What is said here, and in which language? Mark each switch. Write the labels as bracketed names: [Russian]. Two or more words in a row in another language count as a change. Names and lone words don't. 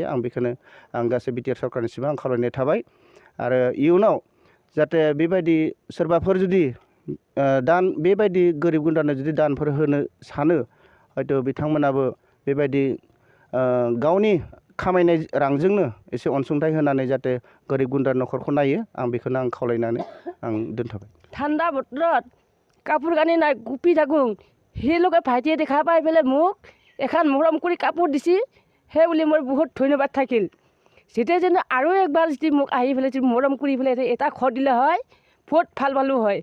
[Bodo] आं बेखौनो गासै बिटिआर सरकारनिसिम आं खावलायनाय थाबाय। आरो इयुनाव जाहाथे बेबायदि सोरबाफोर जुदि बेबायदि गोरिब गुन्द्रानो जुदि दानफोर होनो सानो, हयथ' बिथांमोनाबो बेबायदि गावनि खामायनाय रांजोंनो एसे अनसुंथाइ होनानै जाहाथे गोरिब गुन्द्रा न'खरखौ नायो। आं बेखौनो आं खावलायनानै आं दोनथ'बाय। [Assamese] ঠাণ্ডা বতৰত কাপোৰ কানি নাই গুপি থাকোঁ। সেই লোকে ভাইটিয়ে দেখা পাই পেলাই মোক এখন মৰম কৰি কাপোৰ দিছে, সেই বুলি মোৰ বহুত ধন্যবাদ থাকিল। যেতিয়া যেন আৰু একবাৰ যদি মোক আহি পেলাই যদি মৰম কৰি পেলাই এটা ঘৰ দিলে হয়, বহুত ভাল পালোঁ হয়।